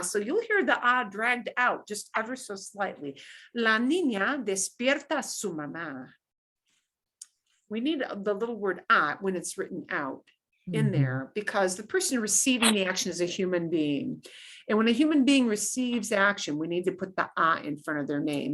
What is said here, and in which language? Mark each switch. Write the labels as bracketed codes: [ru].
[en] So you'll hear the ah dragged out just ever so slightly. [es] La niña despierta a su mamá. [en] We need the little word ah when it's written out in there, because the person receiving the action is a human being. And when a human being receives action, we need to put the ah in front of their name.